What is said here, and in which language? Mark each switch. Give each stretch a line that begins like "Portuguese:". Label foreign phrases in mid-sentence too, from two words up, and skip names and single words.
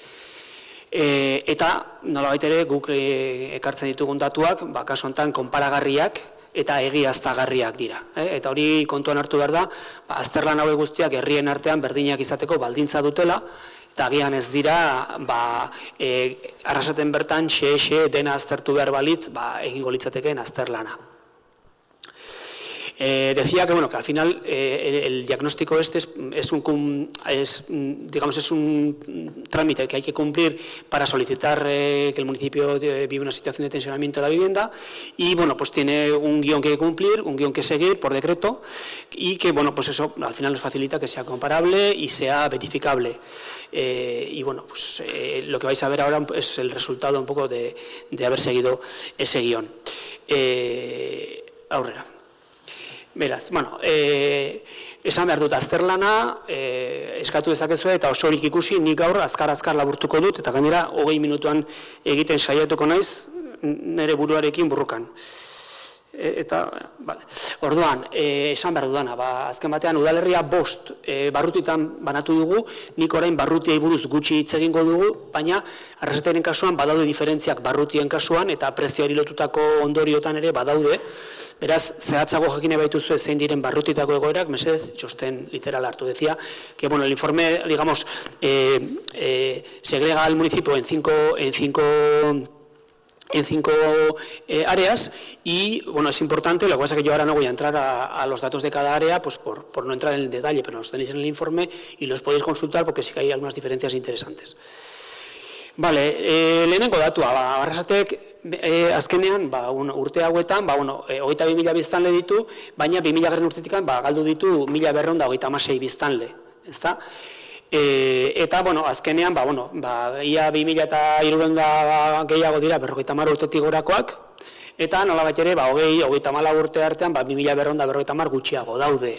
Basque: Eta nolabait ere guk ekartzen ditugun datuak, kasu honetan konparagarriak eta egiaztagarriak dira. Eta hori kontuan hartu behar da, azterlan hauek guztiak herrien artean berdinak izateko baldintza dutela, eta agian ez dira, Arrasaten bertan dena aztertu behar balitz, egingo litzatekeen azterlana.
Spanish: Decía que, bueno, que al final el diagnóstico es un trámite que hay que cumplir para solicitar que el municipio vive una situación de tensionamiento de la vivienda y, bueno, pues tiene un guión que cumplir, un guión que seguir por decreto y que, bueno, pues eso al final nos facilita que sea comparable y sea verificable. Y, bueno, pues lo que vais a ver ahora es el resultado un poco de haber seguido ese guión.
Basque: Aurrera. Beraz, bueno, esan behar dut azterlana, eskatu dezakezue eta osorik ikusi, nik gaur azkar laburtuko dut, eta gainera 20 minutuan egiten saiatuko naiz, nire buruarekin burrukan. Eta, bale. Orduan, esan behar dudana, azken batean udalerria 5 barrutitan banatu dugu, nik orain barrutiei buruz gutxi hitz egingo dugu, baina arrasateren kasuan badaude diferentziak barrutien kasuan eta prezioari lotutako ondoriotan ere badaude. Beraz, zehatzago jakine baituzue zein diren barrutitako egoerak, mesedez, txosten literal hartu.
Spanish: Decía que, bueno, el informe, digamos, segrega al municipio en cinco áreas y, bueno, es importante, lo que pasa es que yo ahora no voy a entrar a los datos de cada área, pues por no entrar en el detalle, pero los tenéis en el informe y los podéis consultar porque sí que hay algunas diferencias interesantes.
Basque: Vale, lehenengo datua, Arrasatek azkenean, urte hauetan, 22.000 biztanle ditu, baina 2000 urtetikan galdu ditu 1.236 biztanle, ezta? Eta, bueno, azkenean, ia 2000 gehiago dira 50 urtetik gorakoak, eta nolabait ere, 24 urte artean, 2250 gutxiago daude.